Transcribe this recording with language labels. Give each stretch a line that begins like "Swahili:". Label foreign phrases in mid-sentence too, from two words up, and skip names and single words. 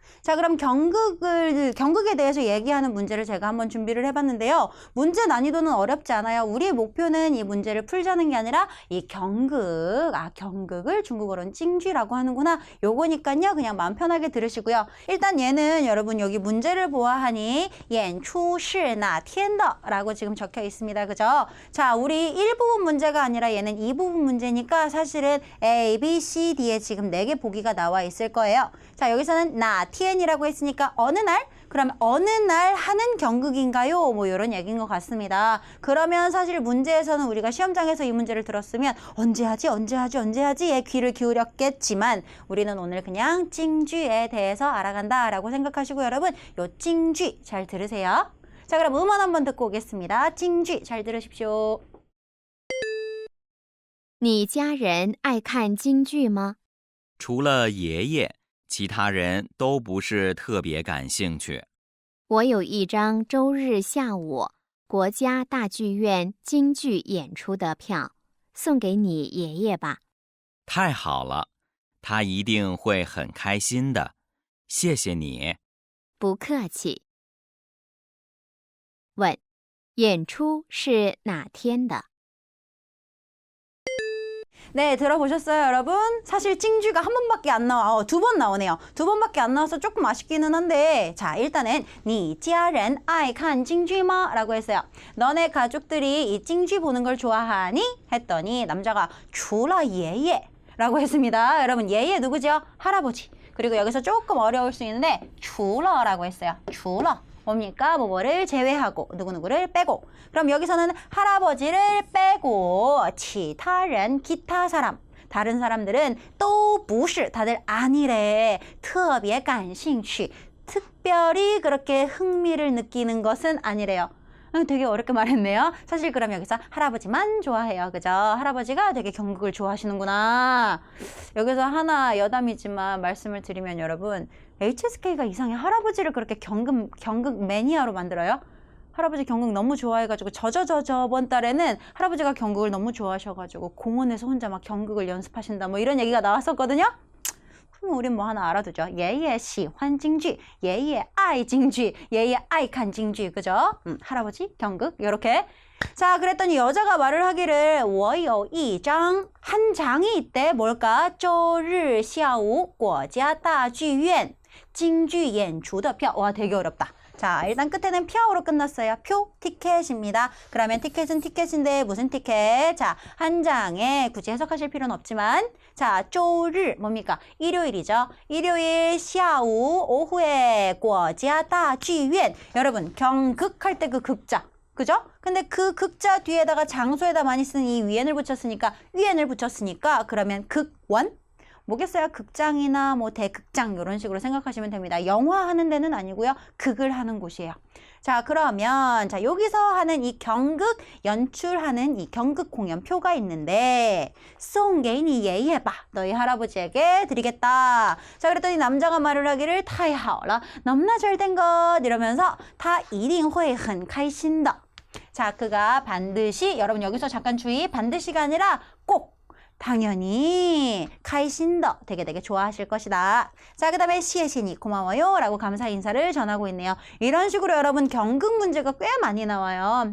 Korean: 자, 그럼 경극에 대해서 얘기하는 문제를 제가 한번 준비를 해봤는데요. 문제 난이도는 어렵지 않아요. 우리의 목표는 이 문제를 풀자는 게 아니라 이 경극을 중국어로는 찡쥐라고 하는구나. 요거니까요. 그냥 마음 편하게 들으시고요. 일단 얘는 여러분 여기 문제를 보아하니
Chinese: 演出是哪天的
Korean: 라고 지금 적혀 있습니다. 그죠? 자, 우리 1부분 문제가 아니라 얘는 2부분 문제니까 사실은 A, B, C, D에 지금 4개 보기가 나와 있을 거예요. 자, 여기서는
Chinese: 哪天
Korean: 이라고 했으니까 어느 날? 그러면 어느 날 하는 경극인가요? 뭐 이런 얘기인 것 같습니다. 그러면 사실 문제에서는 우리가 시험장에서 이 문제를 들었으면 언제 하지에 귀를 기울였겠지만 우리는 오늘 그냥 찡쥐에 대해서 알아간다라고 생각하시고 여러분 요 찡쥐 잘 들으세요. 자, 그럼 음원 한번 듣고 오겠습니다. 찡쥐 잘 들으십시오.
Chinese: 你家人爱看京剧吗？除了爷爷，其他人都不是特别感兴趣。我有一张周日下午国家大剧院京剧演出的票，送给你爷爷吧。太好了，他一定会很开心的。谢谢你。不客气。问：演出是哪天的？
Korean: 네, 들어보셨어요, 여러분? 사실 찡쥐가 한 번밖에 안 나와. 2번 나오네요. 2번밖에 안 나와서 조금 아쉽기는 한데 자, 일단은
Chinese: 你家人爱看京剧吗?
Korean: 라고 했어요. 너네 가족들이 이 찡쥐 보는 걸 좋아하니? 했더니 남자가
Chinese: 除了爷爷
Korean: 라고 했습니다. 여러분, 예예 누구죠? 할아버지. 그리고 여기서 조금 어려울 수 있는데 除了 라고 했어요. 除了 뭡니까? 뭐뭐를 제외하고 누구누구를 빼고. 그럼 여기서는 할아버지를 빼고
Chinese: 其他人
Korean: 기타 사람. 다른 사람들은 또 不是 다들 아니래.
Chinese: 特别感兴趣
Korean: 특별히 그렇게 흥미를 느끼는 것은 아니래요. 되게 어렵게 말했네요. 사실 그럼 여기서 할아버지만 좋아해요. 그죠? 할아버지가 되게 경극을 좋아하시는구나. 여기서 하나 여담이지만 말씀을 드리면 여러분 HSK가 이상해. 할아버지를 그렇게 경극 매니아로 만들어요? 할아버지 경극 너무 좋아해가지고 저번 달에는 할아버지가 경극을 너무 좋아하셔가지고 공원에서 혼자 막 경극을 연습하신다 뭐 이런 얘기가 나왔었거든요. 그럼 우린 뭐 하나 알아두죠.
Chinese: 爷爷喜欢京剧, 爷爷爱京剧, 爷爷爱看京剧,
Korean: 그죠? 할아버지 경극 이렇게. 자, 그랬더니 여자가 말을 하기를
Chinese: 我有一张
Korean: 한 장이 있대. 뭘까?
Chinese: 周日下午国家大剧院京剧演出的票.
Korean: 와, 되게 어렵다. 자, 일단 끝에는 표로 끝났어요. 표, 티켓입니다. 그러면 티켓은 티켓인데 무슨 티켓? 자, 한 장에 굳이 해석하실 필요는 없지만 자, 周日 뭡니까? 일요일이죠. 일요일 下午 오후에 国家大剧院 여러분, 경극할 때 그 극자. 그죠? 근데 그 극자 뒤에다가 장소에다 많이 쓰는 이 위엔을 붙였으니까 그러면 극원? 뭐겠어요? 극장이나 뭐 대극장 이런 식으로 생각하시면 됩니다. 영화 하는 데는 아니고요. 극을 하는 곳이에요. 자, 그러면 자 여기서 하는 이 경극 연출하는 이 경극 공연 표가 있는데
Chinese: 送给你爷爷吧
Korean: 너희 할아버지에게 드리겠다. 자, 그랬더니 남자가 말을 하기를
Chinese: 太好了
Korean: 너무나 잘된 것 이러면서
Chinese: 他一定会很开心的.
Korean: 자, 그가 반드시 여러분 여기서 잠깐 주의 반드시가 아니라 꼭 당연히 카이신더 되게 좋아하실 것이다. 자, 그 다음에
Chinese: 谢谢你
Korean: 고마워요 라고 감사 인사를 전하고 있네요. 이런 식으로 여러분 경극 문제가 꽤 많이 나와요.